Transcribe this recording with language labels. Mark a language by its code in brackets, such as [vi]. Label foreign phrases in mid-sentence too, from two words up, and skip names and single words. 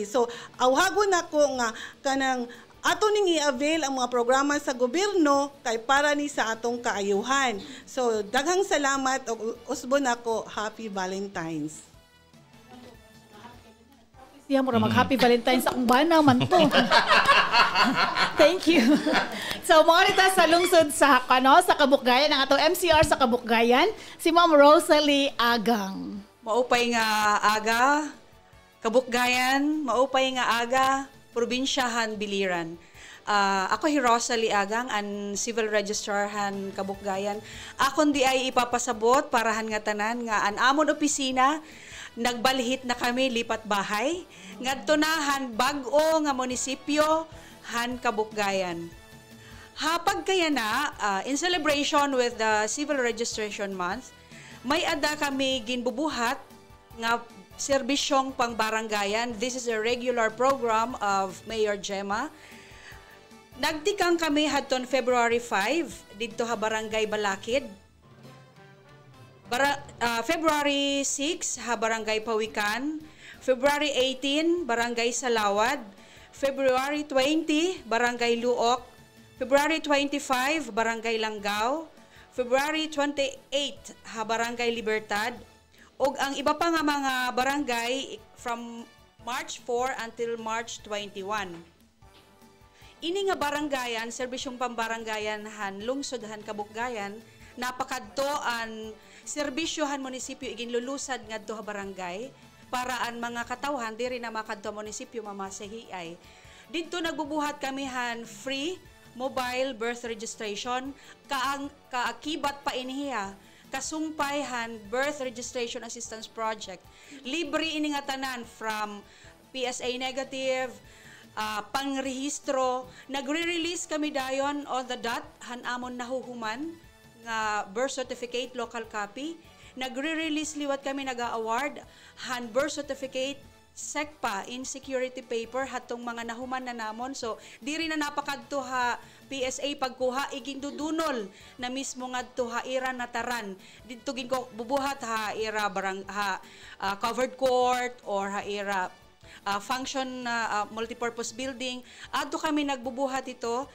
[ceb] So awhagon nako nga kanang ato ning i-avail ang mga programa sa gobyerno kay para ni sa atong kaayuhan. So daghang salamat og usbon nako, [en] Happy Valentine's. [ceb] Siya mo mag- [en] Happy Valentine's [ceb] akong bana man to. Thank you. So mga rita sa lungsod sa sa Kabukgayan, ang atong MCR sa Kabukgayan, si Ma'am Rosalie Agang. [war] Maupay nga aga Kabukgayan, maupay nga aga Probinsyahan Biliran. Ako si Rosalie Agang, ang Civil Registrar han Kabukgayan. Akon di ay ipapasabot parahan nga tanan nga an amon opisina nagbalhit na kami [tl] lipat bahay [war] ngadto na han bag-o nga munisipyo han Kabukgayan. Hapag kaya na [en] in celebration with the Civil Registration Month, [war] may ada kami ginbubuhat nga serbisyong pangbarangayan. [en] This is a regular program of Mayor Gemma. [war] Nagtikang kami hadton February 5 didto ha Barangay Balakid. February 6 ha Barangay Pawikan. February 18 Barangay Salawad. February 20 Barangay Luok. February 25 Barangay Langgao. February 28 ha Barangay Libertad. Og ang iba pa nga mga barangay [en] from March 4 until March 21. [war] Ini nga barangayan, serbisyong pambarangayan han lungsod han Kabukgayan, napakadto an serbisyohan munisipyo iginlulusad ngadto ha barangay para an mga katawhan diri na makadto munisipyo mamasahiay. Didto nagbubuhat kami han [en] free mobile birth registration [war] kaakibat pa inihiya kasumpayhan [en] birth registration assistance project. [war] Libre ini nga tanan [en] from PSA negative, [war] pangrehistro. Nagre-release kami dayon [en] on the dot [war] han amon nahuhuman nga [en] birth certificate local copy. [war] Nagre-release liwat kami naga-award han [en] birth certificate SECPA in security paper [war] hatong mga nahuman na namon. So diri na napakadto ha PSA pagkuha igindudunol na mismo ngadto ha ira nataran didto gin ko bubuhat ha ira [en] covered court [war] or ha ira [en] function multipurpose building [war] adto kami nagbubuhat ito.